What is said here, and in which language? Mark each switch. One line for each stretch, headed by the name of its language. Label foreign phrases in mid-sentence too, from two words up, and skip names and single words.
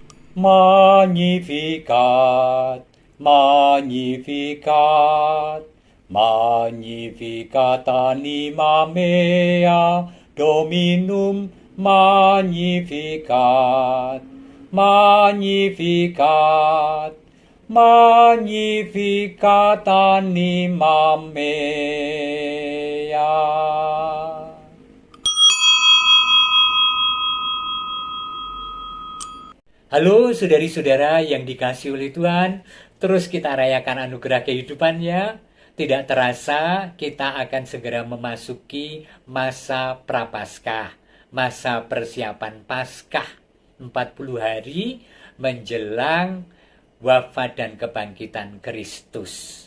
Latin: Magnificat, Magnificat, Magnificat anima mea, Dominum Magnificat, Magnificat, Magnificat anima mea.
Indonesian: Halo saudari-saudara yang dikasihi oleh Tuhan, terus kita rayakan anugerah kehidupannya. Tidak terasa kita akan segera memasuki masa prapaskah, masa persiapan Paskah, 40 hari menjelang wafat dan kebangkitan Kristus.